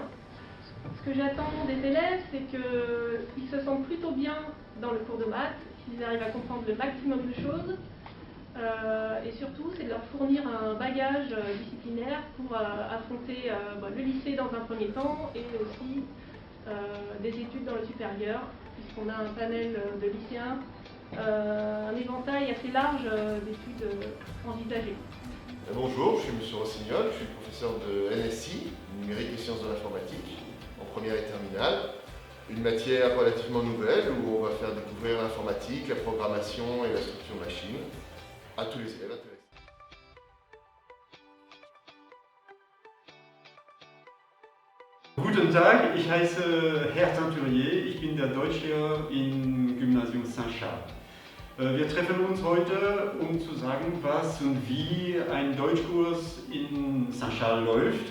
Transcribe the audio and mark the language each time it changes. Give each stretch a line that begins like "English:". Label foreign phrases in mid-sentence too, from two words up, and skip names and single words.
French: Ce que j'attends des élèves, c'est qu'ils se sentent plutôt bien dans le cours de maths, qu'ils arrivent à comprendre le maximum de choses, et surtout, c'est de leur fournir un bagage disciplinaire pour affronter le lycée dans un premier temps, et aussi des études dans le supérieur, puisqu'on a un panel de lycéens, un éventail assez large d'études envisagées. Bonjour, je suis M. Rossignol, je suis professeur de NSI, numérique et sciences de l'informatique, en première et terminale. Une matière relativement nouvelle où on va faire découvrir l'informatique, la programmation et la structure machine à tous les élèves intéressés.
German: Guten Tag, ich heiße Herr Teinturier, ich bin der Deutschlehrer im Gymnasium Saint-Charles. Wir treffen uns heute, um zu sagen, was und wie ein Deutschkurs in Saint-Charles läuft.